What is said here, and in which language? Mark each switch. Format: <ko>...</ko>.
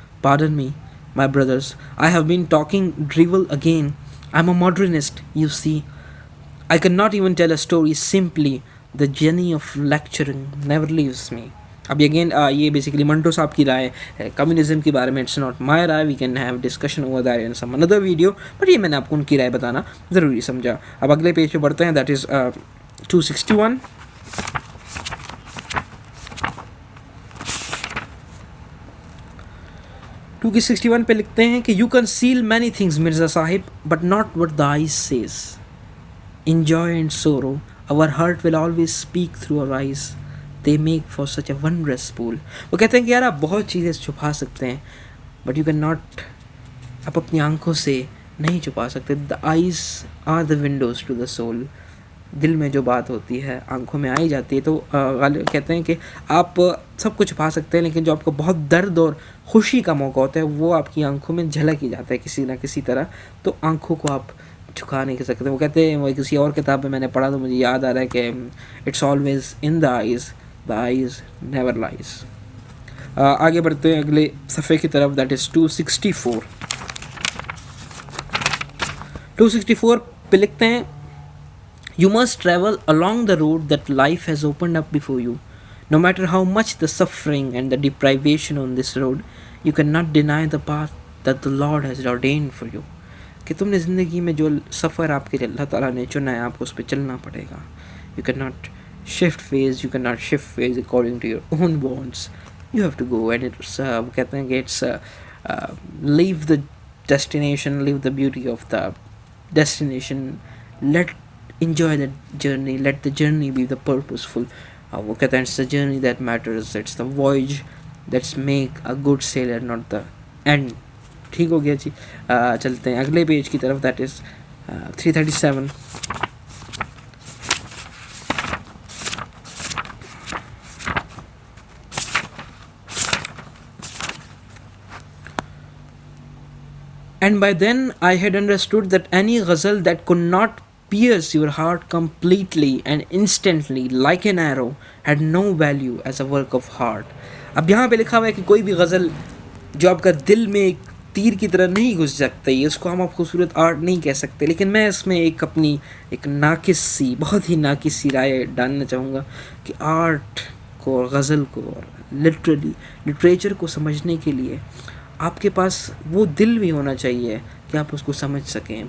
<en>Pardon me, my brothers. I have been talking drivel again. I'm a modernist, you see. I cannot even tell a story simply. The journey of lecturing never leaves me.</en> <ur>اب again یہ basically Manto صاحب کی رائے ہے communism کے بارے میں.</ur> <en>it's not my رائے, we can have discussion over that in some another video, but</en> <ur>یہ میں نے آپ کو ان کی رائے بتانا ضروری سمجھا. اب اگلے پیج پہ بڑھتے ہیں, دیٹ از 261. پہ لکھتے ہیں کہ</ur> <en>You conceal many things Mirza Sahib but not what the eyes says. Enjoy and sorrow our heart will always speak through our eyes. They make for such a wondrous pool.</en> <ur>وہ کہتے ہیں کہ یار آپ بہت چیزیں چھپا سکتے ہیں</ur> <en>but you can not,</en> <ur>آپ اپنی آنکھوں سے نہیں چھپا سکتے.</ur> <en>The eyes are the windows to the soul.</en> <ur>دل میں جو بات ہوتی ہے آنکھوں میں آئی جاتی ہے. تو غالب کہتے ہیں کہ آپ سب کچھ چھپا سکتے ہیں لیکن جو آپ کو بہت درد اور خوشی کا موقع ہوتا ہے وہ آپ کی آنکھوں میں جھلک ہی جاتا ہے کسی نہ کسی طرح. تو آنکھوں کو آپ جھکا نہیں کر سکتے. وہ کہتے ہیں, وہ کسی اور کتاب میں نے پڑھا تو مجھے یاد آ رہا ہے کہ</ur> <en>It's always in the eyes, the eyes never lies.</en> <ur>آگے بڑھتے ہیں اگلے صفحے کی طرف,</ur> <en>that is</en> <ur>264.</ur> <en>264</en> <ur>پہ لکھتے ہیں</ur> <en>You must travel along the road that life has opened up before you. No matter how much the suffering and the deprivation on this road, you cannot deny the path that the Lord has ordained for you.</en> <ur>کہ تم نے زندگی میں جو سفر آپ کے اللہ تعالیٰ نے چنا ہے آپ کو اس پہ چلنا پڑے گا.</ur> <en>You can not shift phase, you can not shift phase according to your own wants. You have to go and it's</en> <ur>کہتے ہیں کہ</ur> <en>It's leave the destination, leave the beauty of the destination, let enjoy the journey, let the journey be the purposeful.</en> <ur>وہ کہتے ہیں</ur> <en>it's the journey that matters, it's the voyage that's make a good sailor, not the end.</en> <ur>ٹھیک ہو گیا جی. چلتے ہیں اگلے page کی طرف,</ur> <en>that is</en> <ur>337.</ur> <en>And by then I had understood that any ghazal that could not pierce your heart completely and instantly like an arrow had no value as a work of art.</en> <ur>اب یہاں پہ لکھا ہوا ہے کہ کوئی بھی غزل جو آپ کا دل میں ایک تیر کی طرح نہیں گھس سکتی, اس کو ہم آپ خوبصورت آرٹ نہیں کہہ سکتے. لیکن میں اس میں ایک اپنی ایک ناقص سی, بہت ہی ناقص سی رائے ڈالنا چاہوں گا کہ آرٹ کو اور غزل کو اور لٹریچر کو سمجھنے کے لیے آپ کے پاس وہ دل بھی ہونا چاہیے کہ آپ اس کو سمجھ سکیں.</ur>